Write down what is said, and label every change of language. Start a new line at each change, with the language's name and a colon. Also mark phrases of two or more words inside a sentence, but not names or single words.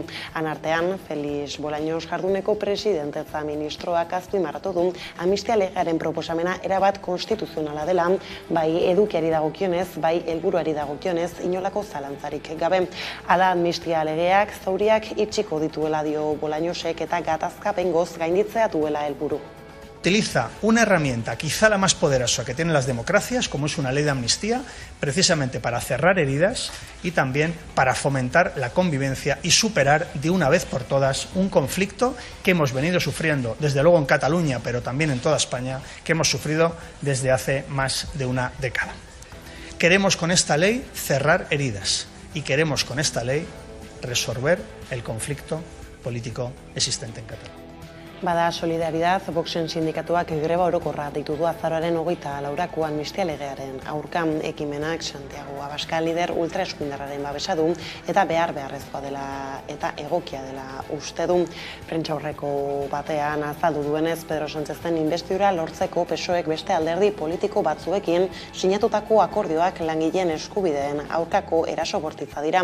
Basque: Anartean, Felix Bolaños jarduneko presidentetza ministroak azpimarratu du amnistia legearen proposamena erabat konstituzionala dela, bai edukiari dagokionez, bai helburuari dagokionez, inolako zalantzarik gabe. Hala amnistia legeak zauriak itxiko dituela dio Bolañosek eta gatazka behingoz gainditzea duela helburu.
Spanish: Utiliza una herramienta, quizá la más poderosa que tienen las democracias, como es una ley de amnistía, precisamente para cerrar heridas y también para fomentar la convivencia y superar de una vez por todas un conflicto que hemos venido sufriendo, desde luego en Cataluña, pero también en toda España, que hemos sufrido desde hace más de una década. Queremos con esta ley cerrar heridas y queremos con esta ley resolver el conflicto político existente en Cataluña.
Basque: Bada Solidaridad, Voxen sindikatuak greba orokorra deitu du azaroaren 24ko amnistia legearen aurkan. Ekimenak Santiago Abascal lider ultraeskuindarraren babesa du eta beharrezkoa dela eta egokia dela uste du. Prentsaurreko batean azaldu duenez, Pedro Sánchezen inbestidura lortzeko PSOEk beste alderdi politiko batzuekin sinatutako akordioak langileen eskubideen aurkako eraso bortitza dira.